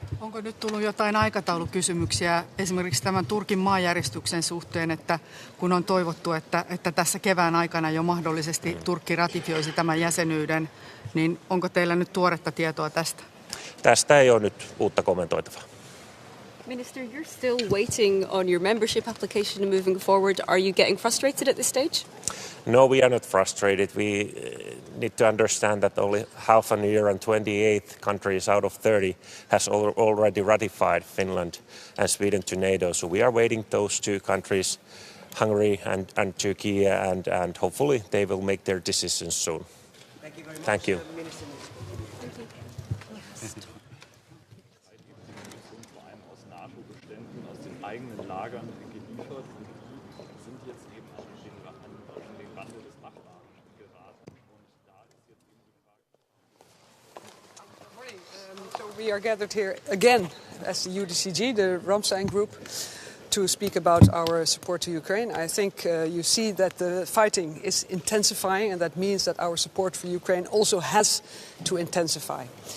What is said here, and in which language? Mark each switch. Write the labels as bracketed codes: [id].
[fi] Onko nyt tullut jotain aikataulukysymyksiä esimerkiksi tämän Turkin maanjäristyksen suhteen, että kun on toivottu, että tässä kevään aikana jo mahdollisesti Turkki ratifioisi tämän jäsenyyden, niin onko teillä nyt tuoretta tietoa tästä? Tästä ei ole nyt uutta kommentoitavaa. [en] Minister, you're still waiting on your membership application moving forward. Are you getting frustrated at this stage? No, we are not frustrated. We need to understand that only half a year and 28 countries out of 30 has already ratified Finland and Sweden to NATO. So we are waiting those two countries, Hungary and Turkey, and hopefully they will make their decisions soon. Thank you very much. Thank you. [de] eigenen Lagern geliefert und die sind jetzt eben an den Rande des Machbaren geraten. Und da ist jetzt eben die Frage. [en] So we are gathered here again as the UDCG, the RAMSTAYN group, to speak about our support to Ukraine. I think you see that the fighting is intensifying, and that means that our support for Ukraine also has to intensify.